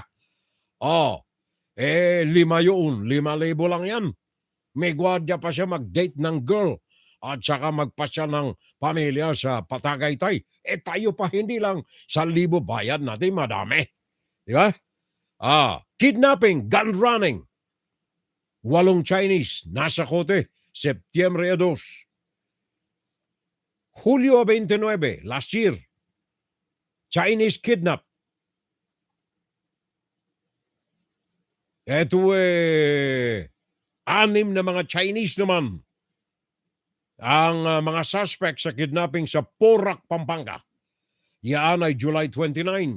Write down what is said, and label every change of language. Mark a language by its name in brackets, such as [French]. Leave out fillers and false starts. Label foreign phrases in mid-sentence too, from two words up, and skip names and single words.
[Filipino] 5 yun. 5,000 lang yan. May gwardiya pa siya mag-date ng girl. At saka magpasya ng pamilya sa Patagaytay. Tayo pa hindi lang 1,000 bayad natin. Madami. Di ba? [English] Kidnapping, gun running. [Filipino] 8 Chinese, nasa kote, Septyembre 2. Hulyo 29, [English] last year. Chinese kidnap. [Filipino] Ito 6 na mga Chinese naman ang mga suspect sa kidnapping sa Porac, Pampanga. Yan ay July 29.